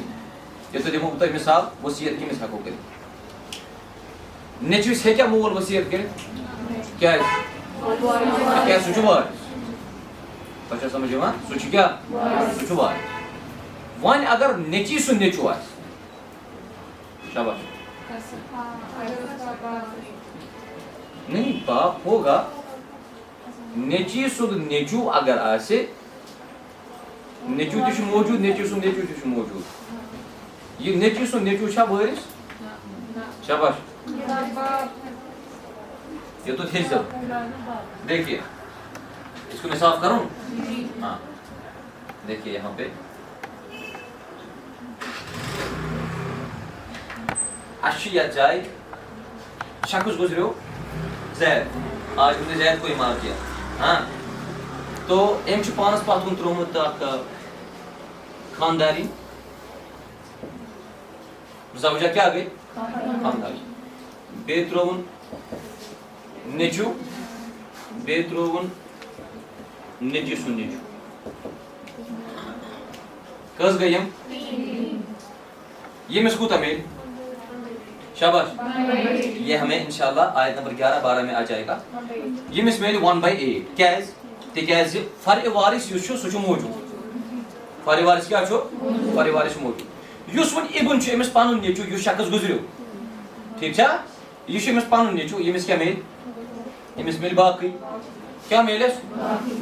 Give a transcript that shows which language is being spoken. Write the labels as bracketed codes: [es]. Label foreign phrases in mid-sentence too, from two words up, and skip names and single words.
[ks] ییٚتہِ دِمو بہٕ تۄہہِ مثال وصیت کٔمِس ہٮ۪کو کٔرِتھ. نیٚچوِس ہیٚکیٛاہ مول وصیت کٔرِتھ؟ کیٛازِ؟ تِکیٛازِ سُہ چھُ وارث. تۄہہِ چھا سمجھ یِوان؟ سُہ چھُ کیٛاہ؟ سُہ چھُ وارث. وۄنۍ اگر نیٚچی سُنٛد نیٚچوٗ آسہِ شاباش [ur] نہیں باپ ہوگا. [ks] نیٚچی سُنٛد نیٚچوٗ اگر آسہِ نیٚچوٗ تہِ چھُ موٗجوٗد نیٚچی سُنٛد نیٚچوٗ تہِ چھُ موٗجوٗد. یہِ نیٚچی سُنٛد نیٚچوٗ چھا وٲرث؟ شاباش. [ur] یہ تو تھے سب. دیکھیے اس کو میں صاف کروں. ہاں دیکھیے یہاں پہ اچھی [ks] یتھ جائے شخص گزریو [ur] زید. آج ہم نے زید کو ہی مار دیا. [ks] ہاں تو أمۍ چھُ پانس پتھ کُن ترٛوومُت اکھ خانداری. زوجہ کیٛاہ گٔے؟ خانداری. بیٚیہِ ترٛووُن نیٚچوٗ بیٚیہِ ترٛووُن نیٚچی سُنٛد نیٚچوٗ. کٔژ گٔے یِم؟ ییٚمِس کوٗتاہ میلہِ؟ شاباش. [ur] یہ ہمیں انشاءاللہ آیت نمبر 11-12 میں آ جائے گا. [ks] ییٚمِس میلہِ 1/8. کیٛازِ؟ تِکیٛازِ فرِ وارث یُس چھُ سُہ چھُ موٗجوٗد. فرِ وارث کیٛاہ چھُ؟ فرِ وارث چھُ موٗجوٗد. یُس وۄنۍ اِبُن چھُ أمِس پنُن نیٚچوٗ یُس شخص گُزریو. ٹھیٖک چھا؟ یہِ چھُ أمِس پنُن نیٚچوٗ ییٚمِس کیٛاہ میلہِ؟ أمِس میلہِ باقٕے. کیٛاہ میلہِ اَسہِ؟